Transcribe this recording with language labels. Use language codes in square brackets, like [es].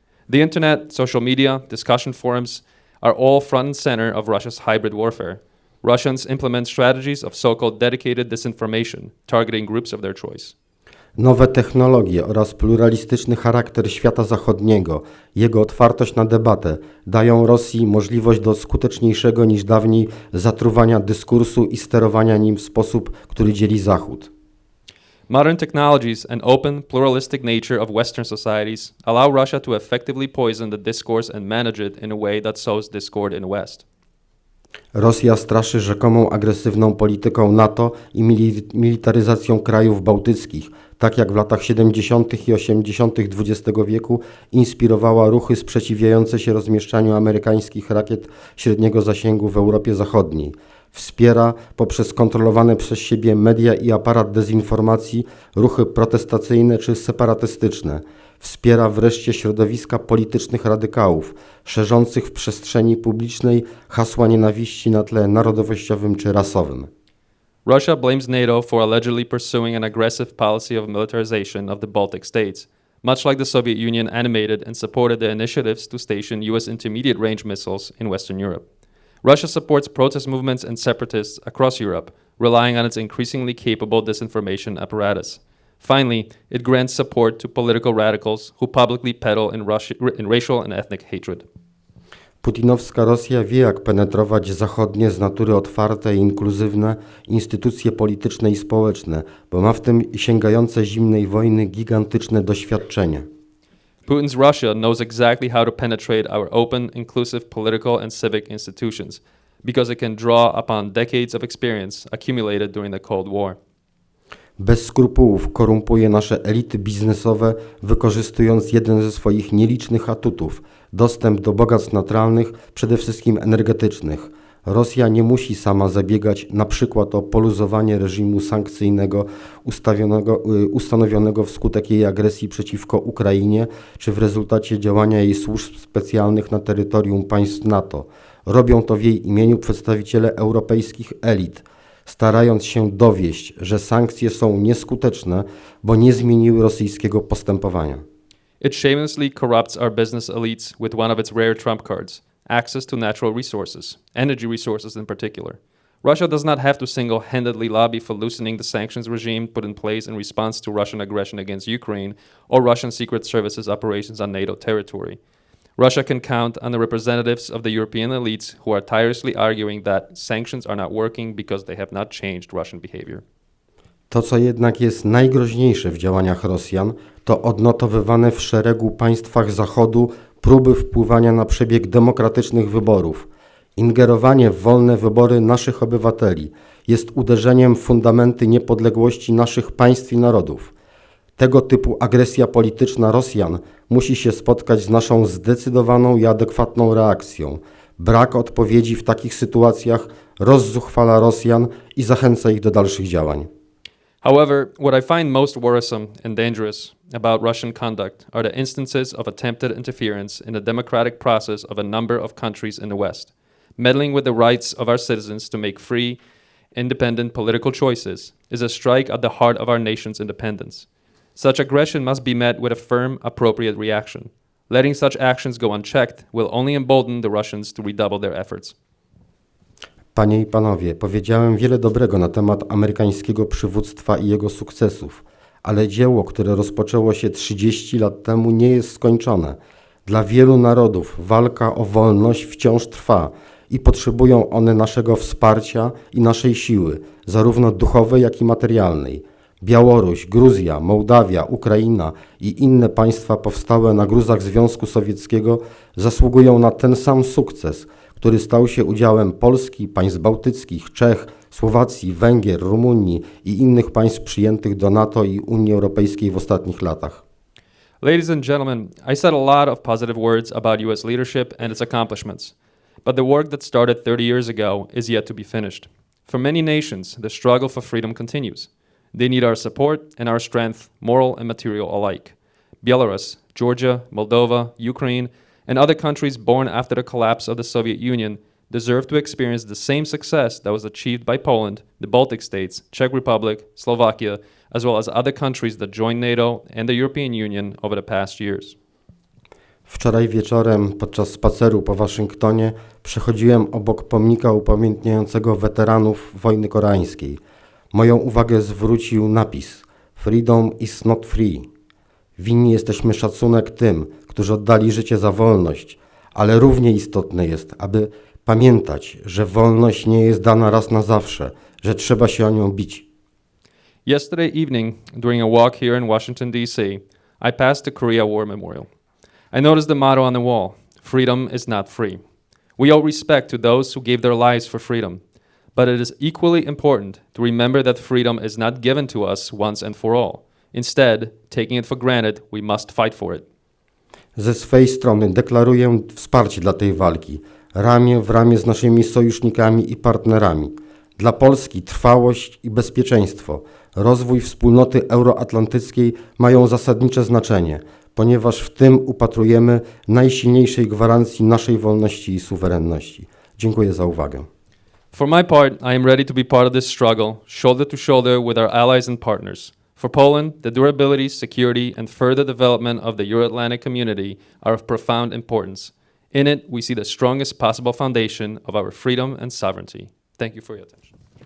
[en] The internet, social media, discussion forums are all front and center of Russia's hybrid warfare. Russians implement strategies of so-called dedicated disinformation, targeting groups of their choice. [pl] Nowe technologie oraz pluralistyczny charakter świata zachodniego, jego otwartość na debatę dają Rosji możliwość do skuteczniejszego niż dawniej zatruwania dyskursu i sterowania nim w sposób, który dzieli Zachód. [en] Modern technologies and open, pluralistic nature of Western societies allow Russia to effectively poison the discourse and manage it in a way that sows discord in the West. [pl] Rosja straszy rzekomą agresywną polityką NATO i militaryzacją krajów bałtyckich, tak jak w latach 70. i 80. XX wieku inspirowała ruchy sprzeciwiające się rozmieszczaniu amerykańskich rakiet średniego zasięgu w Europie Zachodniej. Wspiera poprzez kontrolowane przez siebie media i aparat dezinformacji ruchy protestacyjne czy separatystyczne. Wspiera wreszcie środowiska politycznych radykałów, szerzących w przestrzeni publicznej hasła nienawiści na tle narodowościowym czy rasowym. [en] Russia blames NATO for allegedly pursuing an aggressive policy of militarization of the Baltic states, much like the Soviet Union animated and supported the initiatives to station US intermediate-range missiles in Western Europe. Russia supports protest movements and separatists across Europe, relying on its increasingly capable disinformation apparatus. Finally, it grants support to political radicals who publicly peddle in racial and ethnic hatred. [pl] Putinowska Rosja wie, jak penetrować zachodnie z natury otwarte i inkluzywne instytucje polityczne i społeczne, bo ma w tym sięgające zimnej wojny gigantyczne doświadczenie. [en] Putin's Russia knows exactly how to penetrate our open, inclusive political and civic institutions, because it can draw upon decades of experience accumulated during the Cold War. [pl] Bez skrupułów korumpuje nasze elity biznesowe, wykorzystując jeden ze swoich nielicznych atutów – dostęp do bogactw naturalnych, przede wszystkim energetycznych. Rosja nie musi sama zabiegać na przykład o poluzowanie reżimu sankcyjnego ustanowionego wskutek jej agresji przeciwko Ukrainie, czy w rezultacie działania jej służb specjalnych na terytorium państw NATO. Robią to w jej imieniu przedstawiciele europejskich elit, starając się dowieść, że sankcje są nieskuteczne, bo nie zmieniły rosyjskiego postępowania. [en] It shamelessly corrupts our business elites with one of its rare trump cards, access to natural resources, energy resources in particular. Russia does not have to single-handedly lobby for loosening the sanctions regime put in place in response to Russian aggression against Ukraine or Russian secret services operations on NATO territory. Russia can count on the representatives of the European elites who are tirelessly arguing that sanctions are not working because they have not changed Russian behavior. [pl] To, co jednak jest najgroźniejsze w działaniach Rosjan, to odnotowywane w szeregu państwach Zachodu próby wpływania na przebieg demokratycznych wyborów. Ingerowanie w wolne wybory naszych obywateli jest uderzeniem w fundamenty niepodległości naszych państw i narodów. Tego typu agresja polityczna Rosjan musi się spotkać z naszą zdecydowaną i adekwatną reakcją. Brak odpowiedzi w takich sytuacjach rozzuchwala Rosjan i zachęca ich do dalszych działań. [en] However, what I find most worrisome and dangerous about Russian conduct are the instances of attempted interference in the democratic process of a number of countries in the West, meddling with the rights of our citizens to make free, independent political choices is a strike at the heart of our nation's independence. Such aggression must be met with a firm, appropriate reaction. Letting such actions go unchecked will only embolden the Russians to redouble their efforts. [pl] Panie i panowie, powiedziałem wiele dobrego na temat amerykańskiego przywództwa i jego sukcesów, ale dzieło, które rozpoczęło się 30 lat temu, nie jest skończone. Dla wielu narodów walka o wolność wciąż trwa i potrzebują one naszego wsparcia i naszej siły, zarówno duchowej, jak i materialnej. Białoruś, Gruzja, Mołdawia, Ukraina i inne państwa powstałe na gruzach Związku Sowieckiego zasługują na ten sam sukces, który stał się udziałem Polski, państw bałtyckich, Czech, Słowacji, Węgier, Rumunii i innych państw przyjętych do NATO i Unii Europejskiej w ostatnich latach. [en] Ladies and gentlemen, I said a lot of positive words about US leadership and its accomplishments, but the work that started 30 years ago is yet to be finished. For many nations, the struggle for freedom continues. They need our support and our strength, moral and material alike. Belarus, Georgia, Moldova, Ukraine, and other countries born after the collapse of the Soviet Union deserve to experience the same success that was achieved by Poland, the Baltic states, Czech Republic, Slovakia, as well as other countries that joined NATO and the European Union over the past years. [pl] Wczoraj wieczorem podczas spaceru po Waszyngtonie przechodziłem obok pomnika upamiętniającego weteranów wojny koreańskiej. Moją uwagę zwrócił napis [en] "Freedom is not free". [pl] Winni jesteśmy szacunek tym, którzy oddali życie za wolność, ale równie istotne jest, aby pamiętać, że wolność nie jest dana raz na zawsze, że trzeba się o nią bić. [en] Yesterday evening, during a walk here in Washington, D.C., I passed the Korea War Memorial. I noticed the motto on the wall, "Freedom is not free." We owe respect to those who gave their lives for freedom, but it is equally important to remember that freedom is not given to us once and for all. Instead, taking it for granted, we must fight for it. [pl] Ze swej strony deklaruję wsparcie dla tej walki, ramię w ramię z naszymi sojusznikami i partnerami. Dla Polski trwałość i bezpieczeństwo, rozwój wspólnoty euroatlantyckiej mają zasadnicze znaczenie, ponieważ w tym upatrujemy najsilniejszej gwarancji naszej wolności i suwerenności. Dziękuję za uwagę. [en] For my part, I am ready to be part of this struggle, shoulder to shoulder with our allies and partners. For Poland, the durability, security, and further development of the Euro-Atlantic community are of profound importance. In it, we see the strongest possible foundation of our freedom and sovereignty. Thank you for your attention.